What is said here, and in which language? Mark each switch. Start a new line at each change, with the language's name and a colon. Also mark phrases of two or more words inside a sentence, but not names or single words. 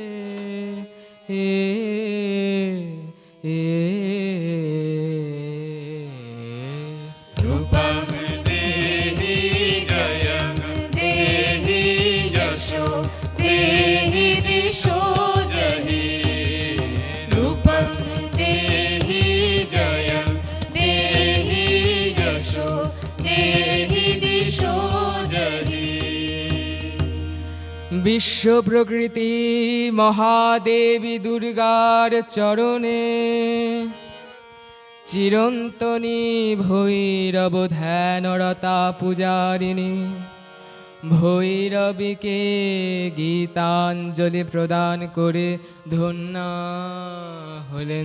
Sanskrit: रूपं देहि जयं देहि यशो देहि दिशो जहि रूपं देहि जयं देहि यशो देहि दिशो जहि
Bangla: বিশ্ব প্রকৃতি মহাদেবী দুর্গার চরণে চিরন্তনী ভৈরব ধ্যানরতা পূজারিণী ভৈরবীকে গীতাঞ্জলি প্রদান করে ধন্যা হলেন।